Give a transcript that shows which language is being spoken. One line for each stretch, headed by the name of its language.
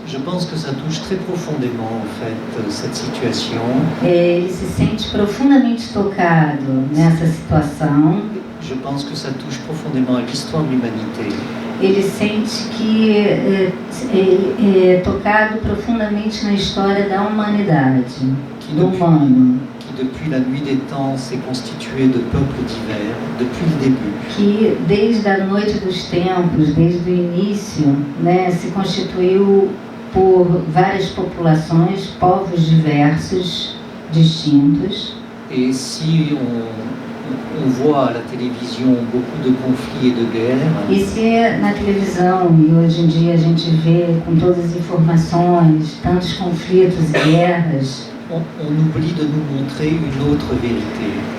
French: Je pense que ça touche très profondément, en fait, cette situation.
Portuguese: Ele se sente profundamente tocado nessa situação.
French: Je pense que ça touche profondément à l'histoire de l'humanité.
Portuguese: Ele sente que é tocado profundamente na história da humanidade, do humano.
French: Qui depuis la nuit des temps s'est constitué de peuples divers, depuis le début,
Portuguese: que desde a noite dos tempos, desde o início, né, se constituiu por várias populações, povos diversos, distintos.
French: et si on voit à la télévision beaucoup de conflits et de guerres,
Portuguese: E se na televisão, e hoje em dia a gente vê com todas as informações, tantos conflitos e guerras,
French: on oublie de nous montrer une autre vérité.